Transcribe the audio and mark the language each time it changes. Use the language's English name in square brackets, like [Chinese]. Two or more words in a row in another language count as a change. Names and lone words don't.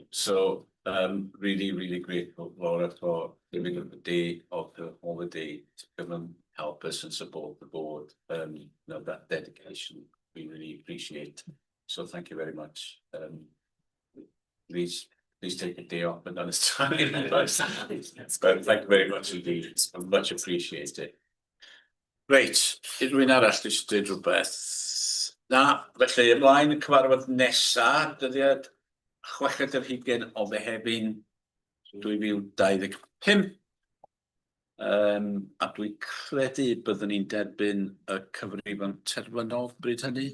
[English] So really, really grateful, Laura, for giving up the day of the holiday to come and help us and support the board. You know, that dedication we really appreciate. So thank you very much. Please take a day off and understand. But thank you very much indeed. It's much appreciated. [Welsh] Reit, unrhyw arall eisiau dweud rhywbeth? Na, felly ymlaen y cyfarfod nesa, dyddiad 6 o Fehefin 2025. A dwi'n credu byddwn ni'n derbyn y cyfrifon terfynol bryd hynny.